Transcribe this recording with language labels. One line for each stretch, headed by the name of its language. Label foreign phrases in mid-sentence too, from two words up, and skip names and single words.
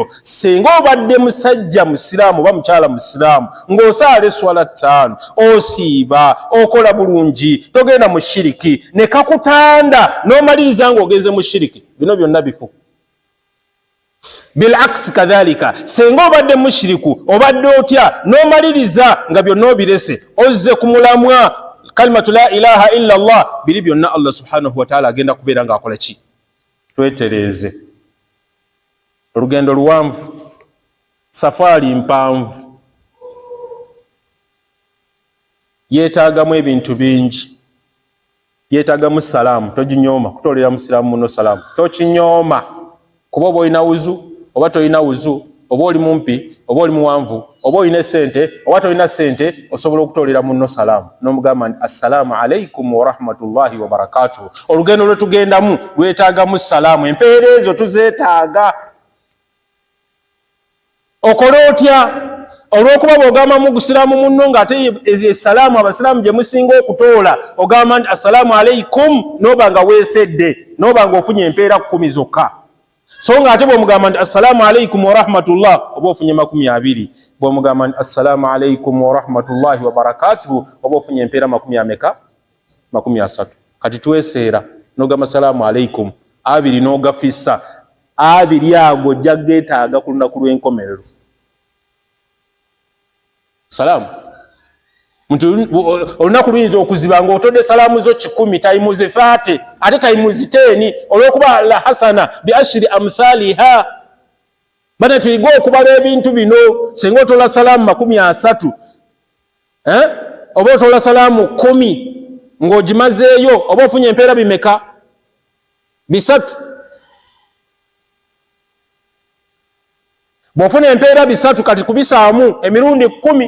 Ganda: Singa obadde musajja musiraamu oba mukyala musiraamu ng'osaala esswala 5, osiiba, okola bulungi, togenda mu shiriki, ne kakutanda n'omaliriza ng'ogenze mu shiriki, bino byonna bifu.
Arabic: بالعكس كذلك
Ganda: senga obadde mushiriku obadde otya n'omaliriza nga byonna obirese ozze ku mulamwa
Arabic: كلمة لا إله إلا الله,
Ganda: biri byonna
Arabic: الله سبحانه وتعالى
Ganda: agenda kubeera ng'akola ki? Twetereeze. Olugendo luwanvu, safaari mpanvu, yeetaagamu ebintu bingi. Yeetaagamu salaamu, toginyooma kutoolera musiraamu muno salaamu, tokinyooma kuba oba olina wuzu oba tolina wuzu, oba oli mumpi oba oli muwanvu, oba olina sente oba tolina sente, osobola okutoolera muno salaamu n'omugamba nti
Arabic: السلام عليكم ورحمة الله وبركاته.
Ganda: Olugendo lwe tugendamu lwetaagamu salaamu, empeera ezo tuzeetaaga. Okola otya olw'okuba bw'ogamba mu gusiraamu munno ng'ate essalaamu abasiraamu gye musinga okutoola ogamba nti
Arabic: السلام عليكم
Ganda: n'oba nga weesedde, n'oba nga ofunye empeera 10 zokka. So ng'ate bw'omugamba nti
Arabic: السلام عليكم ورحمة الله
Ganda: oba ofunye 20, bw'omugamba nti
Arabic: السلام عليكم ورحمة الله وبركاته
Ganda: oba ofunye empeera 30. Kati tweseera n'ogamba
Arabic: السلام عليكم
Ganda: 2 n'ogafissa 2 ago ojja geetaaga ku lunaku lw'enkomerero. Salaamu olunaku luyinza okuziba ng'otodde salaamu zo 10 tayimuzi 30 ate tayimuzi 10 olw'okuba
Arabic: لا حسنة بعشر أمثالها.
Ganda: Bana tuyiga okubala ebintu bino. Singa otola salaamu 30 oba otola salaamu 10 ng'ogimazeeyo oba ofunye empeera bimeka? 3. Bw'ofuna empeera 3 kati kubisaamu emirundi 10.